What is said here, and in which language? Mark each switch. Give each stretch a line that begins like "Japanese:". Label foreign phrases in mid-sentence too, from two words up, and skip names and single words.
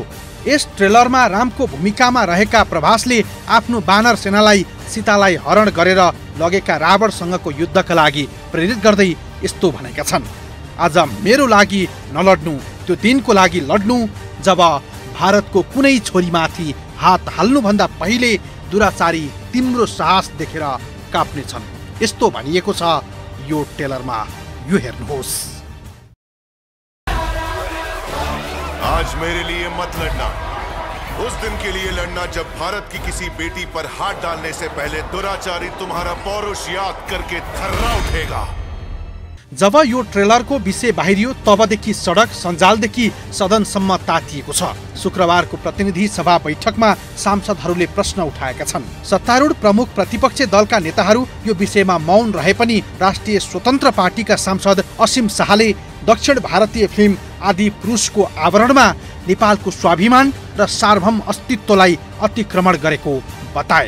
Nepali: यस ट्रेलरमा रामको भूमिकामा रहेका प्रभासले आफ्नो वानर सेनालाई सीतालाई हरण गरेर लगेका रावणसँगको युद्धका लागि प्रेरित गर्दै यस्तो भनेका छन्, आज मेरो लागि नलड्नु, त्यो दिनको लागि लड्नु जब भारतको कुनै छोरीमाथि हात हाल्नुभन्दा पहिले दुराचारी तिम्रो साहस देखेर काप्नेछन्। यस्तो भनिएको छ यो ट्रेलरमा, यो हेर्नुहोस्।
Hindi: आज मेरे लिए मत लड़ना, उस दिन के लिए लड़ना जब भारत की किसी बेटी पर हाथ डालने से पहले दुराचारी तुम्हारा पौरुष याद करके थर्रा उठेगा।
Nepali: जब यो ट्रेलरको विषय बाहिरियो तबदेखि सडक सञ्जालदेखि सदनसम्म तातिएको छ। शुक्रबारको प्रतिनिधि सभा बैठकमा सांसदहरूले प्रश्न उठाएका छन्। सत्तारूढ प्रमुख प्रतिपक्ष दलका नेताहरू यो विषयमा मौन रहे पनि राष्ट्रिय स्वतन्त्र पार्टीका सांसद असीम शाहले दक्षिण भारतीय फिल्म आदि पुरुषको आवरणमा नेपालको स्वाभिमान र सार्वभौम अस्तित्वलाई अतिक्रमण गरेको बताए।